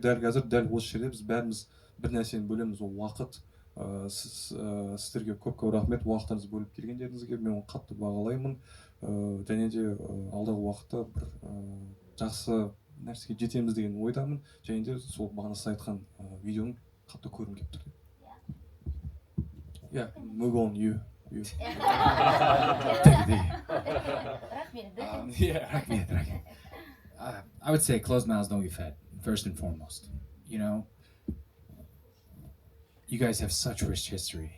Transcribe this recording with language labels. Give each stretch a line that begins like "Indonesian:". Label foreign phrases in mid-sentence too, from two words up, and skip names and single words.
Kazakh: Дәл қазір дәл осы жерде біз бәріміз бір нәрсені бөлеміз, ол уақыт. Сіздерге көп рахмет уақытыңызды бөліп келгендеріңізге. Мен оны қатты бағалаймын. Және де алдағы уақытта бір жақсы нәрсеге жетеміз деген ойдамын. Және де сол бағана сіз айтқан видеоны қатты көргім келіп тұр.
English: Yeah, move on, you. I would say closed mouths don't get fed, first and foremost. You know, you guys have such rich history.